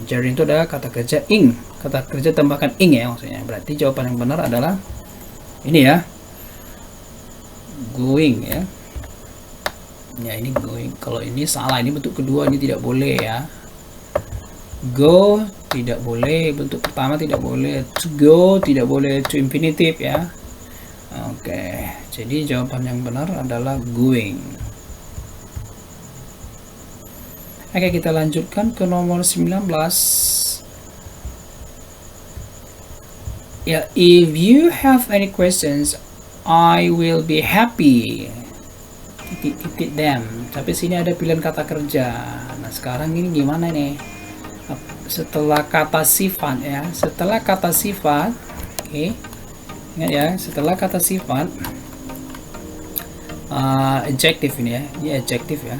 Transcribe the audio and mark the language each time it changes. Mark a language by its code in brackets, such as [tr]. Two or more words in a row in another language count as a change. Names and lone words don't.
[id] Gerund itu adalah kata kerja ing. Kata kerja tambahkan ing ya maksudnya. Berarti jawaban yang benar adalah ini ya. Going ya. Ya ini going. Kalau ini salah, ini bentuk kedua, ini tidak boleh ya. Go tidak boleh, bentuk pertama tidak boleh. [en] To go [id] tidak boleh, [en] to infinitive [id] ya. Oke. Jadi jawaban yang benar adalah going. Oke, kita lanjutkan ke nomor 19. Ya, [en] if you have any questions, I will be happy. [id] Titik them. Tapi sini ada pilihan kata kerja. Nah, sekarang ini gimana nih? Setelah kata sifat ya, setelah kata sifat, oke. Ingat ya, setelah kata sifat adjective ini ya. Ini adjective ya.